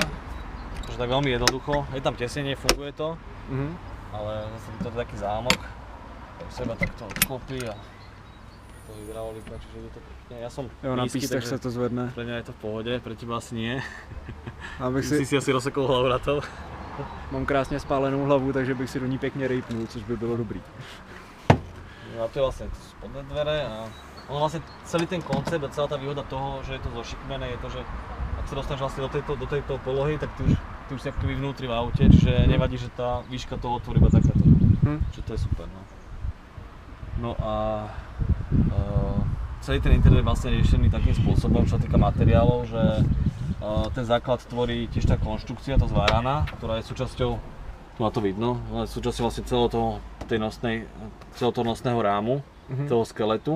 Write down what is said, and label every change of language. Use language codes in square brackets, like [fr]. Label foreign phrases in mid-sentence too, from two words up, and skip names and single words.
[sk] Takže tak veľmi jednoducho, je tam tesnenie, funguje to, ale zase to je taký zámok, tak seba takto odklopí a to hydraulika, čiže je to pekne. Ja som [cs] na pístech sa to zvedne. [sk] Pre mňa je to v pohode, pre teba asi nie. Si asi rozsekol hlavu na to. [cs] Mám krásně spálenou hlavu, takže bych si do ní pěkně rejpnul, což by bylo dobrý. [sk] No a to je vlastne spodné dvere a ono vlastne celý ten koncept a celá tá výhoda toho, že je to zošikmené, je to, že ak sa dostaneš vlastne do tejto polohy, tak ty už si akoby vnútri v aute, čiže nevadí, že tá výška toho otvorí iba takáto. Čiže to je super, no. No a celý ten interiér je vlastne riešený takým spôsobom, čo sa týka materiálov, že ten základ tvorí tiež tá konštrukcia, tá zváraná, ktorá je súčasťou, tu na to vidno, súčasťou vlastne celého toho nosného rámu, toho skeletu.